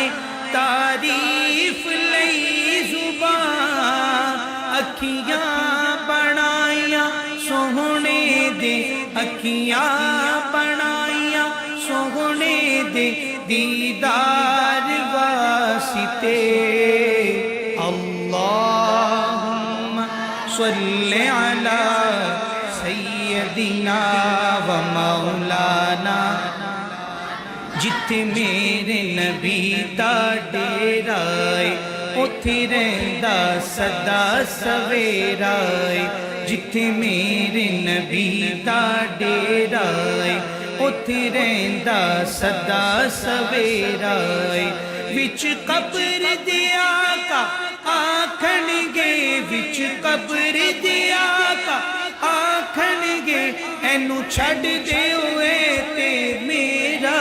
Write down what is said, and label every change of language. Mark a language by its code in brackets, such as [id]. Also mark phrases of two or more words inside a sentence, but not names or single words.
[pa] تعریف لئی زباں، اکھیاں بنائیاں سوہنے دے، اکھیاں بنائیاں سوہنے دے، دیدار واسطے، [ar] اللہم صل علی سیدنا و مولانا۔ [pa] جتھے میرے نبی دا ڈیرا ہے، اوتھے رہندا سدا سویرا ہے، جتھے میرے نبی دا ڈیرا ہے، اوتھے رہندا سدا سویرا ہے، وچ قبر دے آقا آکھن گے، وچ قبر دے آقا آکھن گے، اینو چھڈ دے ہوئے تے میرا